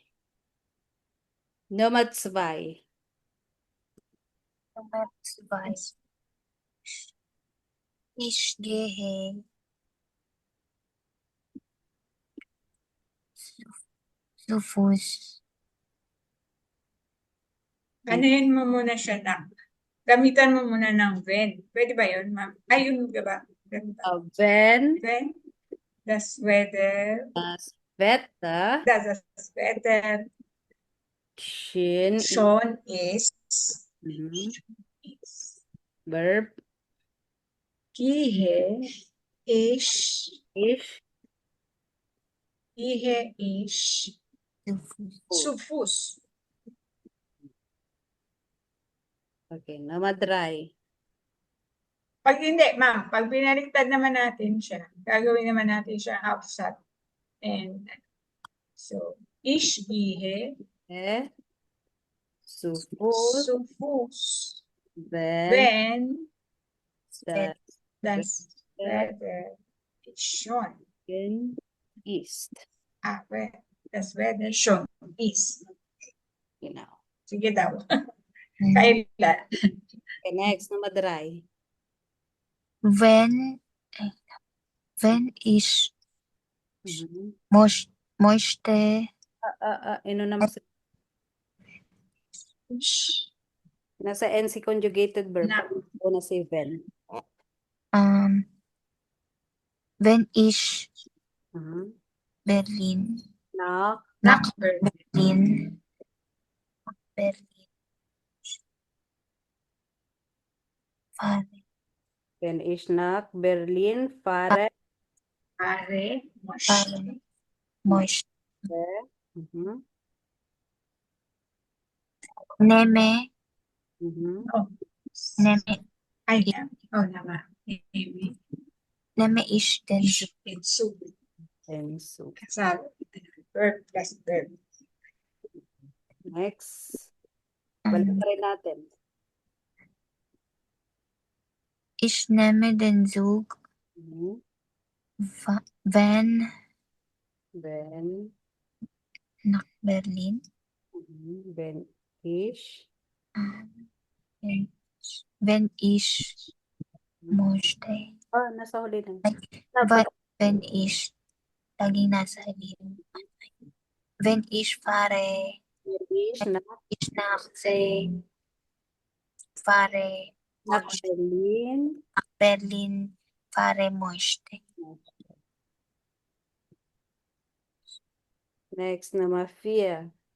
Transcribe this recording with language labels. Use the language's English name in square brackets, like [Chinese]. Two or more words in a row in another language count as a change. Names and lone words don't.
[German] Nummer 2. Nummer 2. Ich gehe zu Fuß. [Filipino] Anuhin mo muna siya gamitan mo muna ng when. Pwede ba yun, ma'am? Ayun ka ba? Ganun ba? [German] Wenn When das Wetter, das Wetter das Wetter schön schon ist, Verb gehe ich ich zu Fuß. Okay, nummer 3. [Filipino] Pag hindi, ma'am, pag binaliktad naman natin siya, gagawin naman natin siya outside. [English] And so, [German] ich gehe Zu Fuß, zu Fuß, wenn wenn das das Wetter schon, ist. wenn das Wetter schon ist. Genau. [Filipino] Sige daw. Kailan? [English] Okay, next, [German] nummer 3. Wenn ich möchte [Filipino] Ano naman nasa NC conjugated verb. Na. Una si when. [German] wenn ich Berlin. nach Berlin. Berlin fahre. Wenn ich nach Berlin fahre. Möchte. Nehme ich den Zug. Zug. [English] Kasal. Verb plus verb. [Filipino] Next. Balik rin natin. [German] Ich nehme den Zug, wenn nach Berlin. Wenn ich möchte. [Filipino] Oh, nasa huli na. [German] Wenn ich, [Filipino] laging nasa huli. [German] Wenn ich fahre, Ich nach Berlin fahre möchte. Next, Nummer 4.